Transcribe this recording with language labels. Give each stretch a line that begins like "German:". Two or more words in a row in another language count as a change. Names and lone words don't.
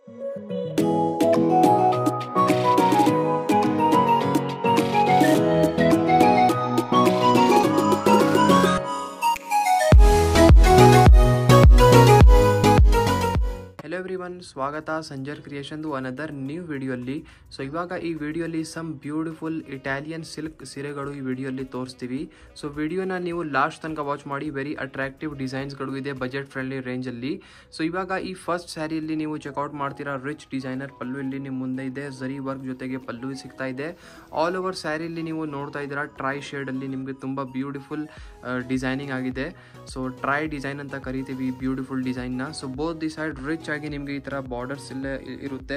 English: Hello everyone,
Kannada: ಸ್ವಾಗತ ಸಂಜರ್ ಕ್ರಿಯೇಷನ್
English: another new video
Kannada: ಅಲ್ಲಿ। ಸೋ ಈವಾಗ ಈ ವಿಡಿಯೋ
English: some beautiful Italian silk
Kannada: ಸೀರೆಗಳು ಈ ವಿಡಿಯೋ ತೋರಿಸ್ತೀವಿ। ಸೋ ವಿಡಿಯೋನ ನೀವು ಲಾಸ್ಟ್ ತನಕ ವಾಚ್ ಮಾಡಿ।
English: very attractive
Kannada: ಡಿಸೈನ್ಸ್‌ಗಳು ಇದೆ
English: budget friendly range
Kannada: ಅಲ್ಲಿ। ಸೋ ಈವಾಗ ಈ ಫಸ್ಟ್ ಸ್ಯಾರಿಯಲ್ಲಿ ನೀವು ಚೆಕ್ಔಟ್ ಮಾಡ್ತೀರಾ
English: rich designer
Kannada: ಪಲ್ಲು ಇಲ್ಲಿ ನಿಮ್ಮ ಮುಂದೆ ಇದೆ। ಜರಿ ವರ್ಕ್ ಜೊತೆಗೆ ಪಲ್ಲು ಸಿಗ್ತಾ ಇದೆ।
English: all over
Kannada: ಸ್ಯಾರಿಯಲ್ಲಿ ನೀವು ನೋಡ್ತಾ ಇದ್ದೀರಾ
English: tri shade
Kannada: ಅಲ್ಲಿ ನಿಮಗೆ ತುಂಬಾ
English: beautiful designing
Kannada: ಆಗಿದೆ। ಸೊ
English: tri design
Kannada: ಅಂತ ಕರಿತೀವಿ
English: beautiful design
Kannada: ನ।
English: so both the side rich
Kannada: ಆಗಿ ನಿಮಗೆ ಈ ತರ ಬಾರ್ಡರ್ಸ್ ಇಲ್ಲೇ ಇರುತ್ತೆ।